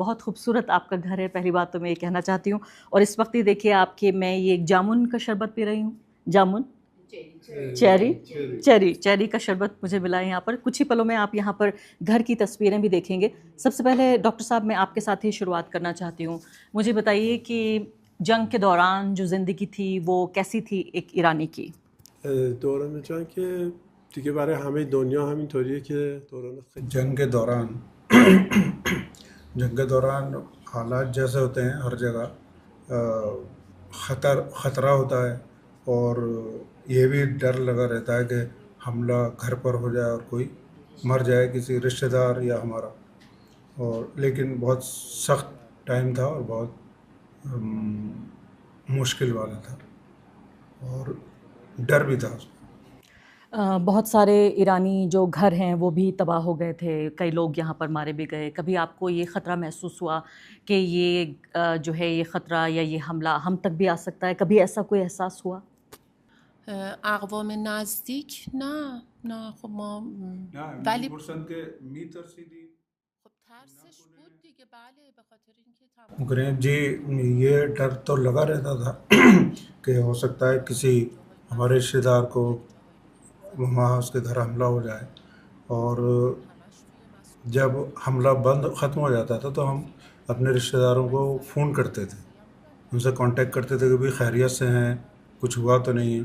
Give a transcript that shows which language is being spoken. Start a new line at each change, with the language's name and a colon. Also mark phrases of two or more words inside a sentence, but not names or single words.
Urdu: بہت خوبصورت آپ کا گھر ہے، پہلی بات تو میں یہ کہنا چاہتی ہوں۔ اور اس وقت یہ دیکھیے آپ کہ میں یہ ایک جامن کا شربت پی رہی ہوں، جامن چیری کا شربت مجھے ملا ہے یہاں پر۔ کچھ ہی پلوں میں آپ یہاں پر گھر کی تصویریں بھی دیکھیں گے۔ سب سے پہلے ڈاکٹر صاحب میں آپ کے ساتھ ہی شروعات کرنا چاہتی ہوں۔ مجھے بتائیے کہ جنگ کے دوران جو زندگی تھی وہ کیسی تھی ایک ایرانی کی؟
Persian: دوران جنگ که دیگه برای همه دنیا همینطوریه که دوران
Urdu: جنگ کے دوران حالات جیسے ہوتے ہیں ہر جگہ، خطرہ ہوتا ہے، اور یہ بھی ڈر لگا رہتا ہے کہ حملہ گھر پر ہو جائے اور کوئی مر جائے، کسی رشتہ دار یا ہمارا۔ اور لیکن بہت سخت ٹائم تھا اور بہت مشکل والا تھا، اور ڈر بھی تھا اس میں۔ بہت سارے ایرانی جو گھر ہیں وہ بھی تباہ ہو گئے تھے، کئی لوگ یہاں پر مارے بھی گئے. کبھی آپ کو یہ خطرہ محسوس ہوا کہ یہ جو ہے یہ خطرہ یا یہ حملہ ہم تک بھی آ سکتا ہے؟ کبھی ایسا کوئی احساس ہوا؟
Persian: اقوام نزدیک نه خب ما ولی که میترسیدی خب ترسش بود دیگه بله به خاطر اینکه
Urdu: گرین جی یہ ڈر تو لگا رہتا تھا کہ ہو سکتا ہے کسی ہمارے رشتے دار کو وہاں اس کے گھر حملہ ہو جائے. اور جب حملہ ختم ہو جاتا تھا تو ہم اپنے رشتے داروں کو فون کرتے تھے، ان سے کانٹیکٹ کرتے تھے کہ بھئی خیریت سے ہیں، کچھ ہوا تو نہیں ہے.